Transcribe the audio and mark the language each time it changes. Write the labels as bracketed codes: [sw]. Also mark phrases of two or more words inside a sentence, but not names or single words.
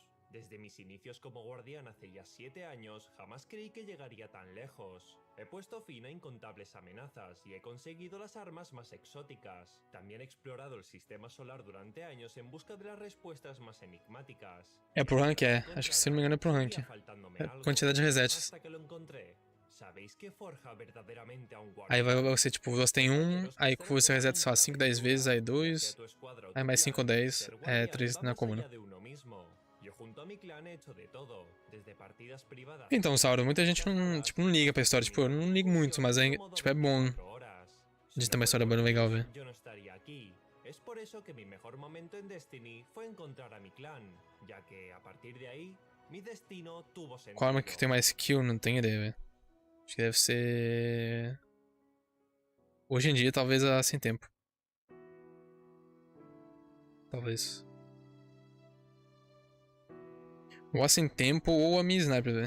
[es] Desde mis inicios como guardián hace ya 7 años, jamás creí que llegaría tan lejos. He puesto fin a incontables amenazas y he conseguido las armas más exóticas. También he explorado el sistema solar durante años en busca de las respuestas más enigmáticas. [pt] É [en] pro rank, [pt] Acho que se não me engano é [en] pro rank. [pt] Quantidade de resets. [es] ¿Sabéis qué forja verdaderamente a un [pt] Aí [es] guardián? [pt] vai ser tipo, você tem aí você reseta só 5, 10 vezes, aí 2. Aí mais 5 ou 10, 3 na comuna. Então, Sauron, muita gente não liga pra história. Tipo, eu não ligo muito, mas é, tipo, é bom de ter uma história bem legal, velho. [es] Es por eso que mi mejor momento en Destiny fue encontrar a mi clan, ya que a partir de ahí mi destino tuvo sentido. [pt] Qual arma que tem mais skill? Não tenho ideia, velho. Acho que deve ser... Hoje em dia, talvez a sem tempo. Talvez. Ou a sem tempo ou a minha sniper, velho.